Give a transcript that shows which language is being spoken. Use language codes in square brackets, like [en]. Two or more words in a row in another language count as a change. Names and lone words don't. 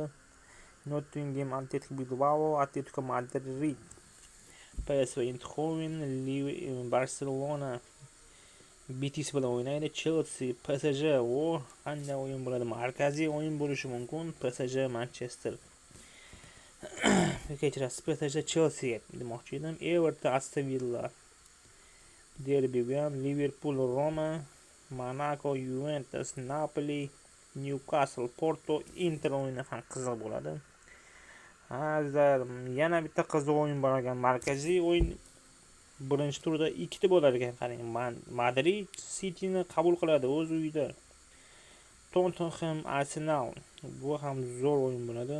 [uz] Nottingham Atletico Bilbao, Atletico Madrid PSV Eindhoven, Barcelona Betis bilan o'ynaydi. Chelsea PSG qanday o'yin bo'ladi? Markaziy o'yin bo'lishi mumkin. PSG Manchester kechirasiz, PSG Chelsea demoqchi edim. Everton Aston Villa derbi bilan Liverpool Roma, Monaco Juventus, Napoli Newcastle Porto Inter o'yini ham qiziq bo'ladi. Azizlar, yana bitta qiziq o'yin bor ekan. Markaziy o'yin birinchi turda ikkita bo'lar ekan. Qarang, Madrid Cityni qabul qiladi o'z uyida. Tottenham Arsenal bu ham zo'r o'yin bo'ladi.